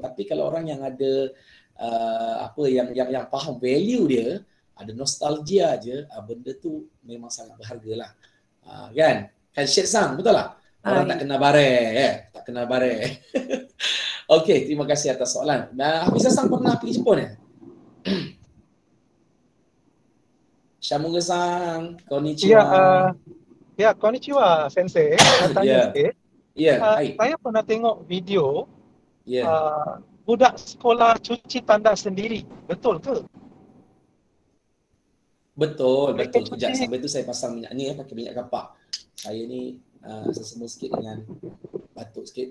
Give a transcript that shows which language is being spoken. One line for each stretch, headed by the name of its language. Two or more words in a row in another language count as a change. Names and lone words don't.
Malay: Tapi kalau orang yang ada yang faham value dia, ada nostalgia je, benda tu memang sangat berharga lah. Kan? Kan Syed Sang, betul tak? Orang tak kena bare, tak kena bare. Okey, terima kasih atas soalan. Hafizah Sang pernah pergi Jepun ya? Shamuga-san, konnichiwa.
Japanese: Ya, こんにちは 先生.
Malay: Saya tanya sikit. Saya pernah tengok video budak sekolah cuci tandas sendiri. Betul ke? Betul. Sekejap, sampai tu saya pasang minyak ni pakai minyak kapak. Saya ni sesama sikit dengan batuk sikit.